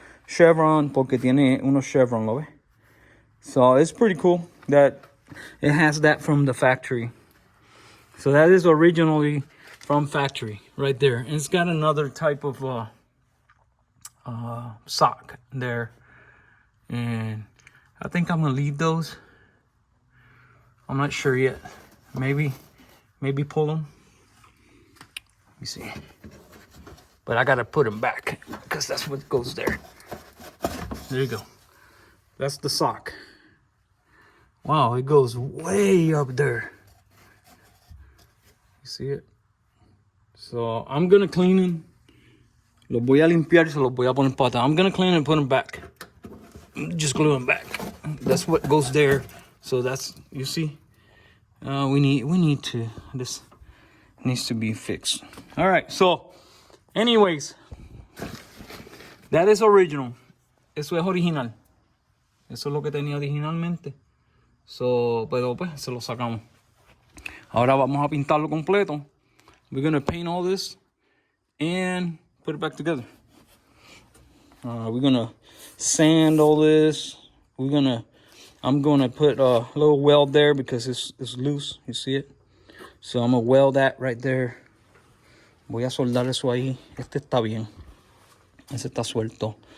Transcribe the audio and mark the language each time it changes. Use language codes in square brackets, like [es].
[es] Chevron porque tiene unos chevron, ¿lo ves? [en] So, it's pretty cool that it has that from the factory. So, that is originally from factory right there. And it's got another type of sock there. And I think I'm gonna leave those. I'm not sure yet. Maybe pull them. Let me see. but I gotta put them back because that's what goes there. There you go. That's the sock. Wow, it goes way up there. You see it? So I'm gonna clean them. [es] Los voy a limpiar, se los voy a poner pata. [en] I'm gonna clean and put them back. Just glue them back. That's what goes there. So that's, you see, we need to, this needs to be fixed. All right, so anyways, that is original. [es] Eso es original. Eso es lo que tenía originalmente. So, pero pues se lo sacamos. Ahora vamos a pintarlo completo. [en] We're gonna paint all this and put it back together. We're gonna sand all this. I'm gonna put a little weld there because it's loose. You see it? So I'm gonna weld that right there. [es] Voy a soldar eso ahí. Este está bien. Ese está suelto.